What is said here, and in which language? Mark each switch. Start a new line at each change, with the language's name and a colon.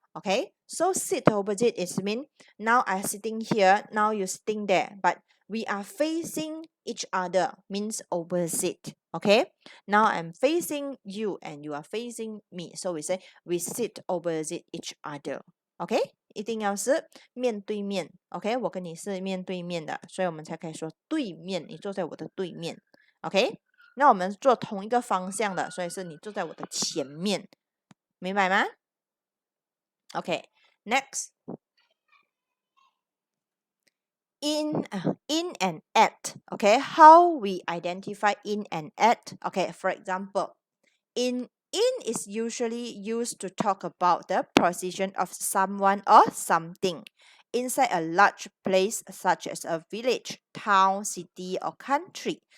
English: Okay, so sit opposite is mean now I sitting here, now you sitting there, but we are facing each other means opposite. Okay, now I'm facing you and you are facing me, so we say we sit opposite each other.
Chinese: Okay, 一定要是面对面 ，OK， 我跟你是面对面的，所以我们才可以说对面，你坐在我的对面 ，OK， 那我们坐同一个方向的，所以是你坐在我的前面，明白吗？
English: OK, next. In and at. Okay, how we identify in and at. Okay, for example, in In is usually used to talk about the position of someone or something inside a large place such as a village, town, city, or country.